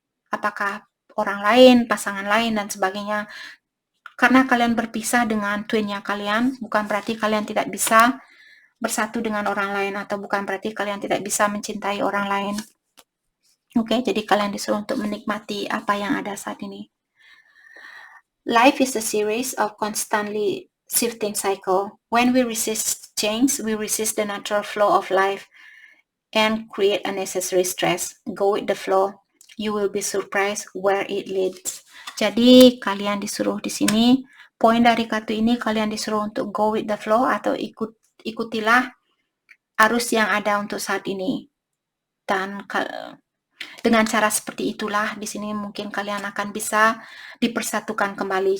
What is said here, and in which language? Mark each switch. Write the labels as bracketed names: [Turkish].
[Indonesian] Apakah orang lain, pasangan lain, dan sebagainya. Karena kalian berpisah dengan twinnya kalian, bukan berarti kalian tidak bisa bersatu dengan orang lain, atau bukan berarti kalian tidak bisa mencintai orang lain. Oke, jadi kalian disuruh untuk menikmati apa yang ada saat ini. [English] Life is a series of constantly shifting cycle. When we resist change, we resist the natural flow of life and create unnecessary stress. Go with the flow. You will be surprised where it leads. [Indonesian] Jadi kalian disuruh di sini, poin dari kartu ini kalian disuruh untuk [English] go with the flow [Indonesian] atau ikutilah arus yang ada untuk saat ini. Dan dengan cara seperti itulah di sini mungkin kalian akan bisa dipersatukan kembali.